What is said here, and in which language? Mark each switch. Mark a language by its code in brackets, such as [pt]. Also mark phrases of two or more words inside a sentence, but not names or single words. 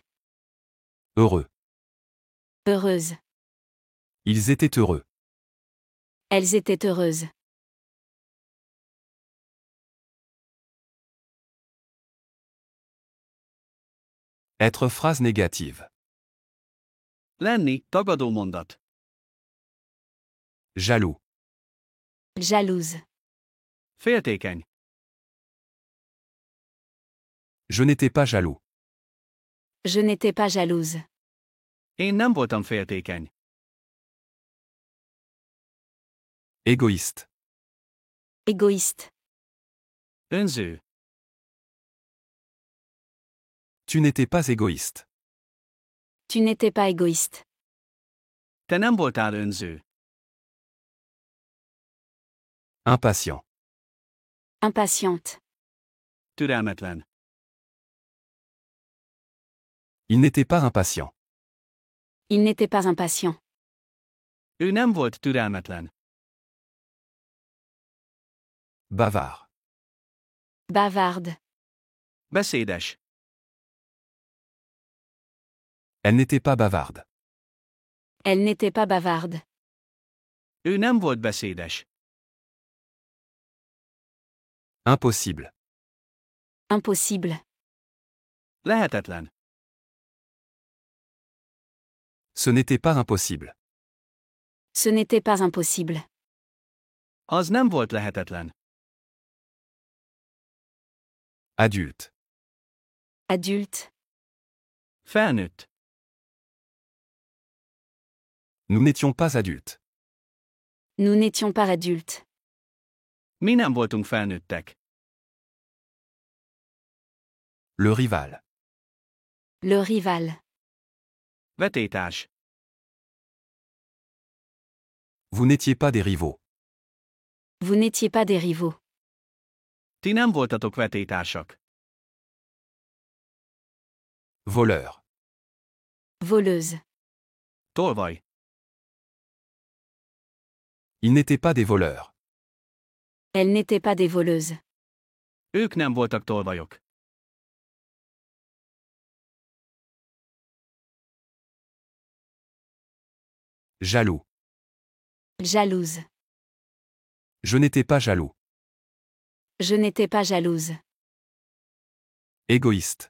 [fr] Heureux. Heureuse. Ils étaient heureux. Elles étaient heureuses. Être phrase négative. [hu] Lenni, tagadó mondat. [fr] Jaloux. Jalouse. [hu] Féltékeny. [fr] Je n'étais pas jaloux. Je n'étais pas jalouse. [hu] Én nem voltam féltékeny. [fr] Égoïste. Égoïste. [hu] Önző. [fr] Tu n'étais pas égoïste. Tu n'étais pas égoïste. [hu] Te nem voltál önző. [fr] Impatient. Impatiente. [hu] Türelmetlen. [fr] Il n'était pas impatient. Il n'était pas impatient. [hu] Ő nem volt türelmetlen. [fr] Bavard. Bavarde. [hu] Beszédes. [fr] Elle n'était pas bavarde. Elle n'était pas bavarde. [hu] Ő nem volt beszédes. [fr] Impossible. Impossible. [hu] Lehetetlen. [fr] Ce n'était pas impossible. Ce n'était pas impossible. [hu] Az nem volt lehetetlen. [fr] Adulte. Adulte. [hu] Felnőtt. [fr] Nous n'étions pas adultes. Nous n'étions pas adultes. [hu] Mi nem voltunk felnőttek. [fr] Le rival. Le rival. [hu] Vetétárs. [fr] Vous n'étiez pas des rivaux. Vous n'étiez pas des rivaux. [hu] Ti nem voltatok vetétársak. [fr] Voleur. Voleuse. [hu] Tolvaj. [fr] Ils n'étaient pas des voleurs. Elles n'étaient pas des voleuses. [hu] Ők nem voltak tolvajok. [fr] Jaloux. Jalouse. Je n'étais pas jaloux. Je n'étais pas jalouse. Égoïste.